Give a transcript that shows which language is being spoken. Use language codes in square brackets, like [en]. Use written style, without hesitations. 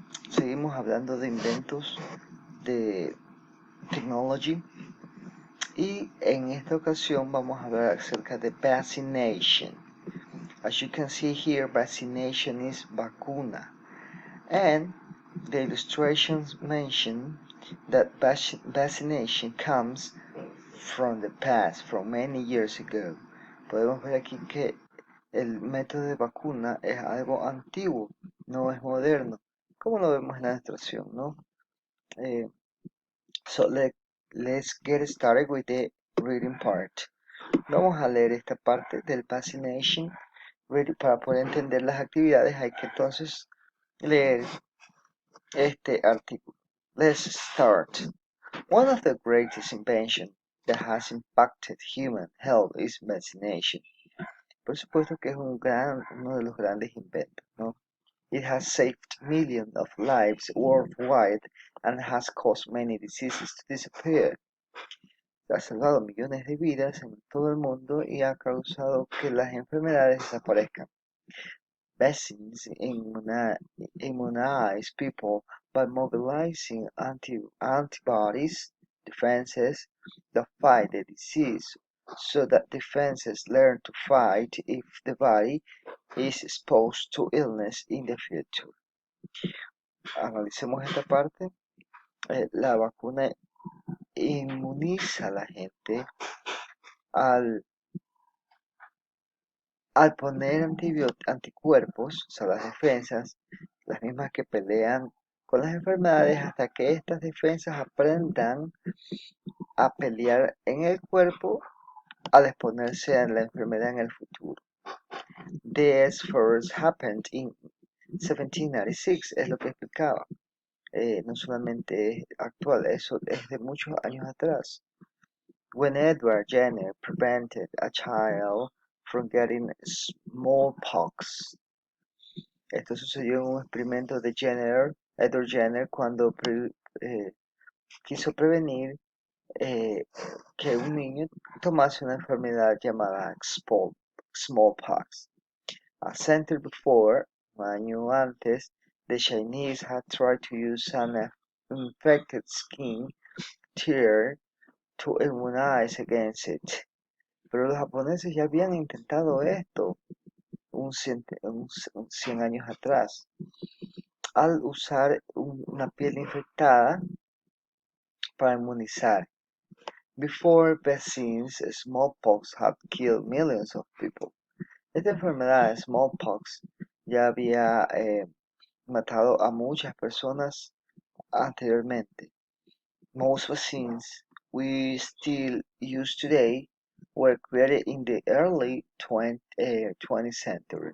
[es] Seguimos hablando de inventos de technology y en esta ocasión vamos a hablar acerca de vaccination. [en] As you can see here, vaccination is vacuna, and the illustrations mention that vaccination comes from the past, from many years ago. [es] Podemos ver aquí que el método de vacuna es algo antiguo, no es moderno, como lo vemos en la ilustración, ¿no? [en] So let's get started with the reading part. [es] Vamos a leer esta parte del vaccination. Para poder entender las actividades hay que entonces leer este artículo. [en] Let's start. One of the greatest inventions that has impacted human health is vaccination. [es] Por supuesto que es uno de los grandes inventos, ¿no? [en] It has saved millions of lives worldwide and has caused many diseases to disappear. [es] Ha salvado millones de vidas en todo el mundo y ha causado que las enfermedades desaparezcan. [en] Vaccines immunize people by mobilizing antibodies, defenses, that fight the disease, so that defenses learn to fight if the body is exposed to illness in the future. [es] Analicemos esta parte. La vacuna inmuniza a la gente al poner anticuerpos, o sea, las defensas, las mismas que pelean con las enfermedades, hasta que estas defensas aprendan a pelear en el cuerpo al exponerse a la enfermedad en el futuro. [en] This first happened in 1796, [es] es lo que explicaba. No solamente es actual, eso es de muchos años atrás. [en] When Edward Jenner prevented a child from getting smallpox. [es] Esto sucedió en un experimento de Edward Jenner, cuando quiso prevenir que un niño tomase una enfermedad llamada smallpox. [en] A century before, [es] un año antes, [en] the Chinese had tried to use an infected skin tear to immunize against it. [es] Pero los japoneses ya habían intentado esto 100 años atrás, al usar una piel infectada para inmunizar. [en] Before vaccines, smallpox had killed millions of people. [es] Esta enfermedad, smallpox, ya había matado a muchas personas anteriormente. [en] Most vaccines we still use today were created in the early 20th century.